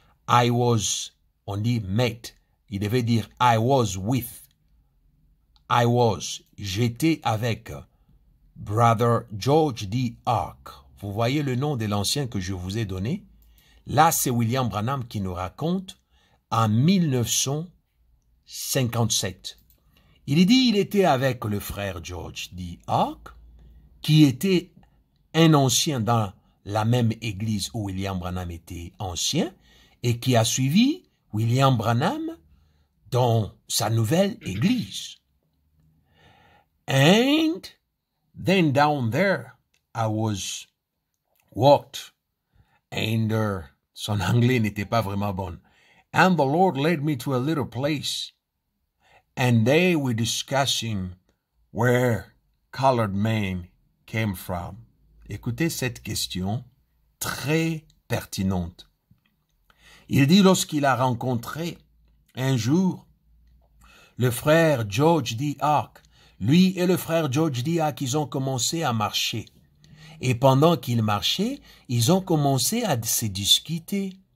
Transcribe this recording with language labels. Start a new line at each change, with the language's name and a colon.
French: On dit met, il devait dire
English: I was with.
French: J'étais avec Brother George D. Ark. Vous voyez le nom de l'ancien que je vous ai donné? Là, c'est William Branham qui nous raconte en 1957. Il dit il était avec le frère George D. Ark, qui était un ancien dans la même église où William Branham était ancien et qui a suivi William Branham dans sa nouvelle église.
English: And then down there, I was walked, and
French: son anglais n'était pas vraiment bon.
English: And the Lord led me to a little place, and they were discussing where colored men came from.
French: Écoutez cette question très pertinente. Il dit lorsqu'il a rencontré un jour le frère George D. Ark, lui et le frère George D. Ark, ils ont commencé à marcher. Et pendant qu'ils marchaient, ils ont commencé à se discuter.